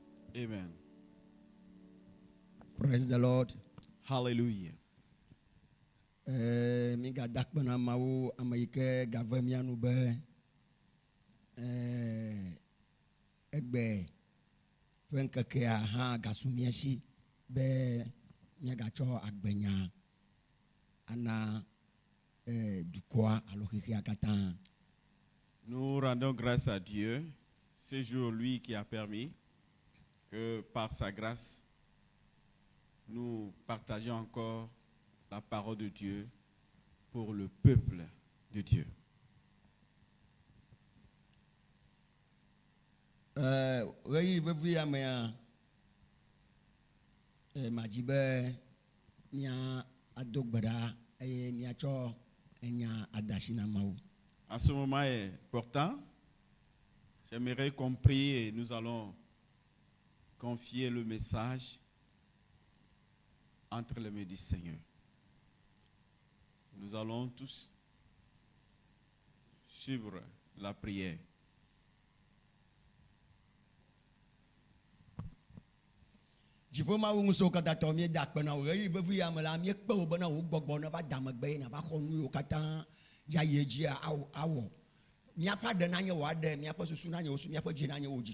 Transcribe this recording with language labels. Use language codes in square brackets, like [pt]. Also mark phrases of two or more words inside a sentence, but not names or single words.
[en] Amen. Praise the Lord. Hallelujah. [ee] Mi ga dakpena mawu ameyike gave mianu be egbe ƒe ŋkekea hã gasu mia si be miagatsɔ agbenya ana dukɔa alo xexea katã. [fr] Nous rendons grâce à Dieu, ce jour, lui qui a permis que par sa grâce, nous partageons encore la parole de Dieu pour le peuple de Dieu. [ee] Ɣeyiɣi vevi ya mea madzi be mia ado gbe ɖa eye miatsɔ enya adasi na Mawu. [fr] En ce moment est important. J'aimerais qu'on prie et nous allons confier le message entre les mains du Seigneur. Nous allons tous suivre la prière. [ee] Dziƒo Mawu ŋusẽwo katã tɔ míeda akpe na wo ɣeyiɣi vevi ya me la míekpe wo bena wo gbɔgbɔ neva da megbe nava xɔ nu yiwo katã dza yi dzia awɔ. Míaƒe aɖe nanye wò aɖe, míaƒe susu nanye wò susu, míaƒe dzi nanye wò dzi.